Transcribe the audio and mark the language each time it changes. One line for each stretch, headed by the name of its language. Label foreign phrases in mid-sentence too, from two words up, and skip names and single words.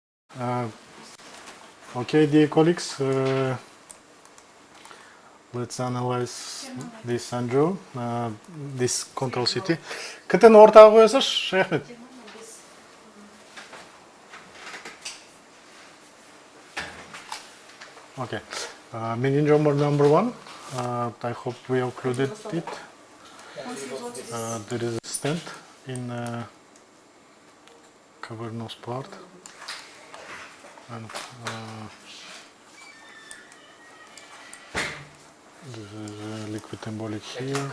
English: Okay, dear colleagues, let's analyze this angio, this control CT.
Kazakh: КТ-ні ортаға қоясыз, Ахмет?
English: Okay. Meningioma number 1. I hope we included it. There is a stent in cavernous part, and this is liquid embolic here.